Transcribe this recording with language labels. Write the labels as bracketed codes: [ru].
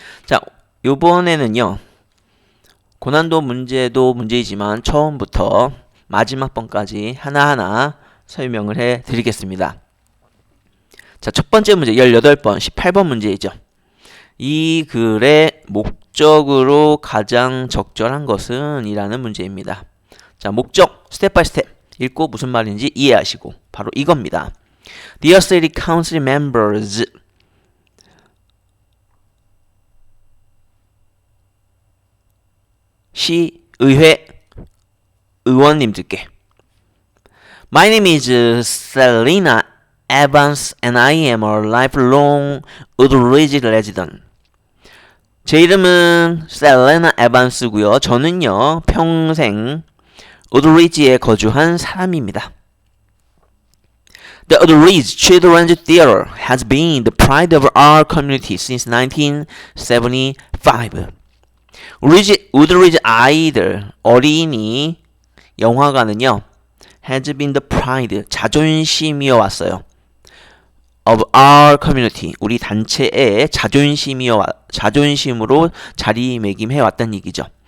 [ko] 자, 요번에는요. 고난도 문제도 문제이지만 처음부터 마지막 번까지 하나하나 설명을 해드리겠습니다. 자, 첫 번째 문제 18번, 18번 문제이죠. 이 글의 목적으로 가장 적절한 것은? 이라는 문제입니다. 자, 목적 스텝 바이 스텝 읽고 무슨 말인지 이해하시고 바로 이겁니다. [en] Dear City Council Members, [ko] 시의회 의원님들께 [en] My name is Selena Evans and I am a lifelong Woodridge resident. [ko] 제 이름은 셀레나 에반스고요. 저는요 평생 우드리지에 거주한 사람입니다. [en] The Woodridge Children's Theater has been the pride of our community since 1975. [ko] 우드리지 아이들 어린이 영화관은요 [en] has been the pride [ko] 자존심이어 왔어요. [en] of our community [ko] 우리 단체의 자존심으로 자리매김해 왔다는 얘기죠.